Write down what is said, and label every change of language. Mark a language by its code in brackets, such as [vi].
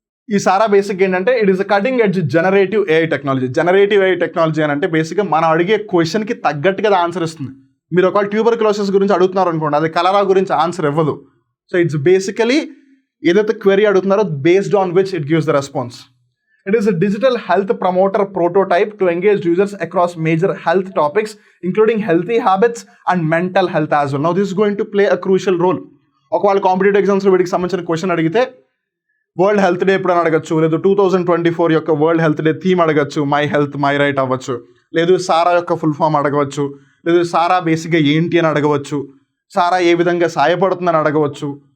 [te] ఈ సారా బేసిక్ ఏంటంటే [en] It is a cutting edge generative AI technology. [te] Generative AI technology అని అంటే బేసిక్గా మనం అడిగే క్వశ్చన్కి తగ్గట్టుగా ఆన్సర్ ఇస్తుంది. మీరు ఒకవేళ ట్యూబర్క్లోసిస్ గురించి అడుగుతున్నారు అనుకోండి, అది కలరా గురించి ఆన్సర్ ఇవ్వదు. [en] so it's basically [te] ఏదైతే query అడుగుతున్నారో [en] Based on which it gives the response. It is a digital health promoter prototype to engage users across major health topics, including healthy habits and mental health as well. Now, this is going to play a crucial role. [te] ఒకవేళ competitive ఎగ్జామ్స్లో వీటికి సంబంధించిన question అడిగితే world health day ఎప్పుడు అని అడగచ్చు, లేదు 2024 యొక్క వరల్డ్ హెల్త్ డే థీమ్ అడగచ్చు, మై హెల్త్ మై రైట్ అవ్వచ్చు, లేదు సారా యొక్క ఫుల్ ఫామ్ అడగవచ్చు, లేదు సారా బేసిక్గా ఏంటి అని అడగవచ్చు, సారా ఏ విధంగా సాయపడుతుందని అడగవచ్చు.